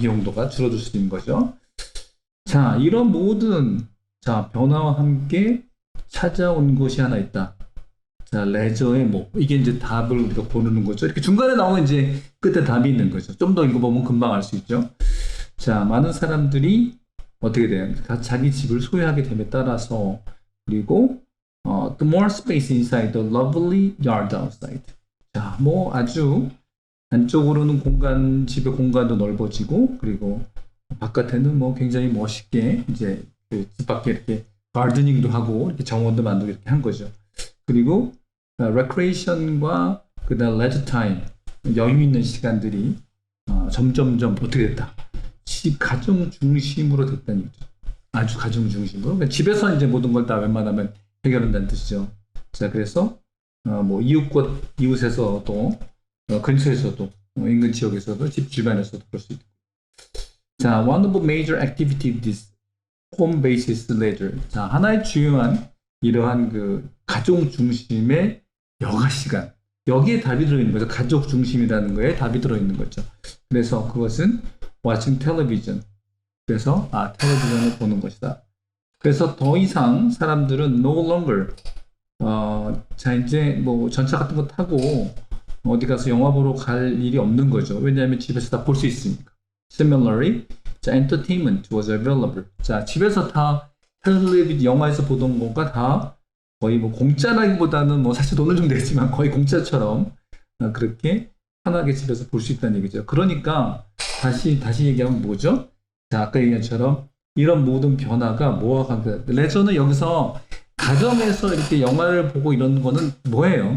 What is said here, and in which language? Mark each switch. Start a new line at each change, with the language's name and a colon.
Korean: 이용도가 줄어들 수 있는 거죠. 자, 이런 모든 변화와 함께 찾아온 것이 하나 있다. 자, 레저의 뭐 이게 이제 답을 우리가 고르는 거죠. 이렇게 중간에 나오면 이제 끝에 답이 있는 거죠. 좀 더 읽어보면 금방 알 수 있죠. 자, 많은 사람들이 어떻게 돼요? 자기 집을 소유하게 됨에 따라서 그리고
English: the more space inside the lovely yard outside.
Korean: 자, 뭐 아주 안쪽으로는 집의 공간도 넓어지고 그리고 바깥에는 뭐 굉장히 멋있게 이제 그 집 밖에 이렇게 가르드닝도 하고 이렇게 정원도 만들고 이렇게 한 거죠. 그리고 레크레이션과 그다음 레저 타임 여유 있는 시간들이 점점점 어떻게 됐다. 가정 중심으로 됐다는 얘기죠. 아주 가정 중심으로. 그러니까 집에서 이제 모든 걸 다 웬만하면 해결한다는 뜻이죠. 자, 그래서 뭐 이웃에서도 근처에서도 인근 지역에서도 집 주변에서도 그럴 수 있고. 자,
English: one of the major activity of this home-based leisure.
Korean: 자, 하나의 중요한 이러한 그 가족 중심의 여가 시간. 여기에 답이 들어있는 거죠. 가족 중심이라는 거에 답이 들어있는 거죠. 그래서 그것은
English: watching television.
Korean: 그래서 텔레비전을 보는 것이다. 그래서 더 이상 사람들은
English: no longer
Korean: 자, 이제 뭐 전차 같은 거 타고 어디 가서 영화 보러 갈 일이 없는 거죠. 왜냐하면 집에서 다 볼 수 있으니까.
English: Similarly, 자, entertainment was available.
Korean: 자, 집에서 다 텔레비전 영화에서 보던 거가 다 거의 뭐 공짜라기보다는 뭐 사실 돈을 좀 내지만 거의 공짜처럼 그렇게 편하게 집에서 볼 수 있다는 얘기죠. 그러니까 다시 얘기하면 뭐죠? 자, 아까 얘기한 것처럼 이런 모든 변화가 뭐와 관계가 레저는 여기서 가정에서 이렇게 영화를 보고 이런 거는 뭐예요?